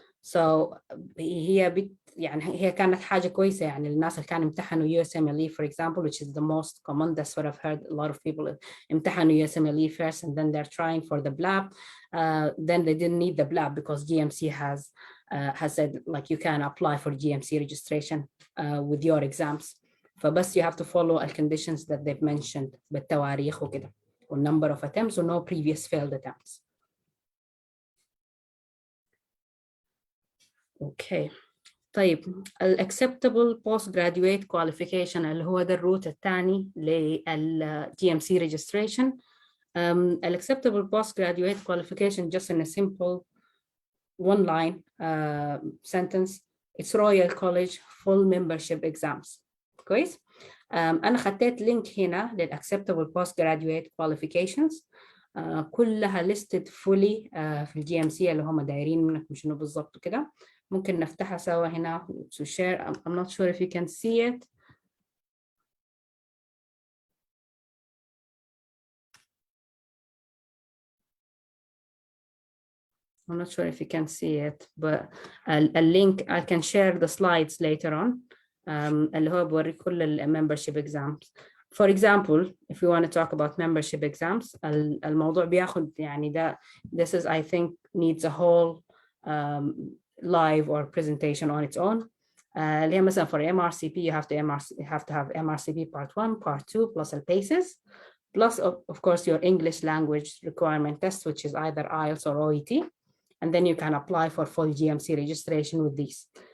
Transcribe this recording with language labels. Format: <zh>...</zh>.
<ar>so يعني هي كانت حاجة كويسة يعني الناس اللي كانوا امتحنوا USMLE for example,</ar> <en>which is the most common. That's what I've heard. A lot of people امتحنوا USMLE first and then they're trying for the blab. Then they didn't need the blab because GMC has said like you can apply for GMC registration with your exams.</en> <ar>فبس</ar> <en>you have to follow the conditions that they've mentioned</en> <ar>بالتواريخ وكده</ar> <en>والnumber of attempts or no previous failed attempts. Okay.</en> <ar>طيب</ar> <en>acceptable postgraduate qualification</en> <ar>اللي هو ده الروت الثاني لل GMC registration.</ar> <en>Acceptable postgraduate qualification just in a simple one line sentence. It's Royal College full membership exams.</en> <ar>كويس. أنا خدت لينك هنا للacceptable postgraduate qualifications. كلها listed fully في الجي ام سي اللي هم دايرين منك شنو بالضبط كده. ممكن نفتحها سوا هنا</ar> <en>to share. I'm not sure if you can see it. I'm not sure if you can see it, but a link I can share the slides later on.</en> <ar>اللي هو بوري كل membership exams.</ar> <en>For example, if you want to talk about membership exams,</en> <ar>الموضوع بياخد يعني ده</ar> <en>this is I think needs a whole live or presentation on its own.</en> <ar>اللي هي مثلا</ar> <en>for MRCP you have to have MRCP part 1, part 2 plus the PACES, plus of course your English language requirement test, which is either IELTS or OET, and then you can apply for full GMC registration with these.</en>